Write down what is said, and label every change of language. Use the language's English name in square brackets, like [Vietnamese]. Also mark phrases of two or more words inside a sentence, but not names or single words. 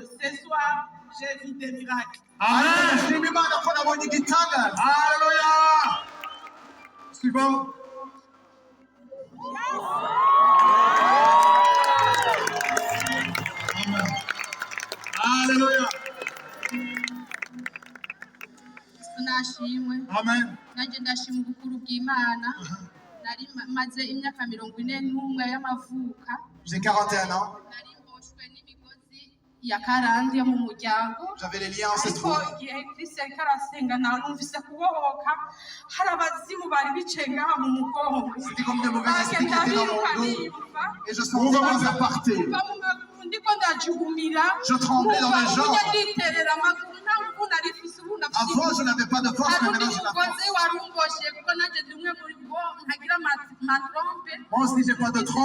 [French] Ce soir, j'ai vu des miracles. Amen. Alléluia. Suivant. Amen. Alléluia. [Rundi] Nashimwe. Amen. Nanje ndashima ubukuru bw'Imana. Nari maze imyaka 41 y'amavuka. [French] J'ai 41 ans. [Rundi] Nari mboshwe n'imigozi ya karandi yo mu muryango. [French] J'avais les liens ancestraux. [Rundi] Igihe Kristo yariko arasenga narumvise kubohoka hari abazimu bari bicaye ngaha mu mugongo. [French] C'était comme des mauvais esprits qui étaient dans mon dos. Et je sentais qu'ils repartaient. Je tremblais dans mes jambes. Avant, je n'avais pas de force, mais maintenant j'ai la force. Moi aussi, j'ai pas de trompe.